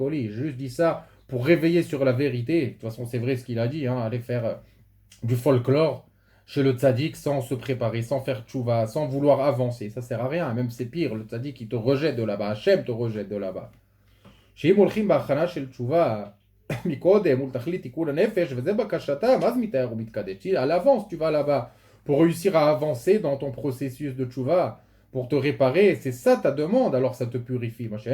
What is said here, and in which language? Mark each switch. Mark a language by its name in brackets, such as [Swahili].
[French] Juste dit ça pour réveiller sur la vérité. De toute façon, c'est vrai ce qu'il a dit, hein, aller faire du folklore chez le tzaddik sans se préparer, sans faire tchouva, sans vouloir avancer. Ça sert à rien. Même c'est pire, le tzaddik il te rejette de là-bas. Hachem te rejette de là-bas. [Hebrew] שאם הולכים בהכנה של תשובה מקודם מול תכלית תיקון הנפש וזה בקשתם, אז מתאר ומתקדש. [French] À l'avance tu vas là-bas pour réussir à avancer dans ton processus de tchouva, pour te réparer, c'est ça ta demande, alors ça te purifie.